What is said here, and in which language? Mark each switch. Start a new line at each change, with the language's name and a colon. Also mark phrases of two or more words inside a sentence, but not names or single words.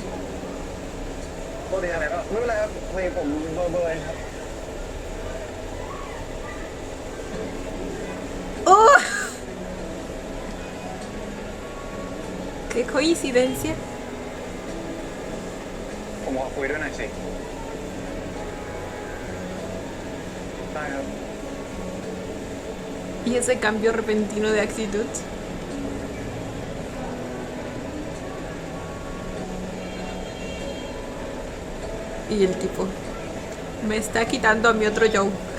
Thai: โทษทีครับไม่เป็นไรครับพอดีผมเบอร์ครับ
Spanish: ¡Oh! ¡Qué coincidencia!
Thai: ผมขอคุยด้วยหน่อยสิ ได้ครับ
Spanish: Y ese cambio repentino de actitud. Y el tipo me está quitando a mi otro Joe.